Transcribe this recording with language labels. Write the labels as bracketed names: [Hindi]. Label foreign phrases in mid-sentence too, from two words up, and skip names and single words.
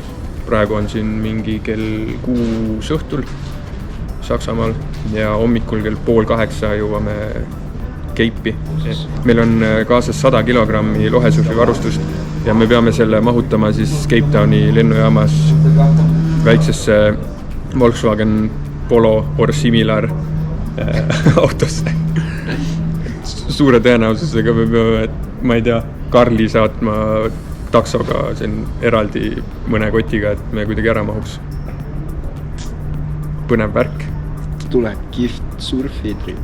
[Estonian] Praegu on siin mingi kell 6 õhtul Saksamaal ja hommikul kell 7:30 jõuame Cape'i. Meil on kaasas 100 kilogrammi lohesurfi varustust ja me peame selle mahutama siis Cape Towni lennujaamas väiksesse Volkswagen Polo [English] or similar [Estonian] autosse. Suure tõenäosusega me peame, ma ei tea, Karli saatma taksoga siin eraldi mõne kotiga, et me kuidagi ära mahuks. Põnev värk. Tuleb kihvt surfitrip.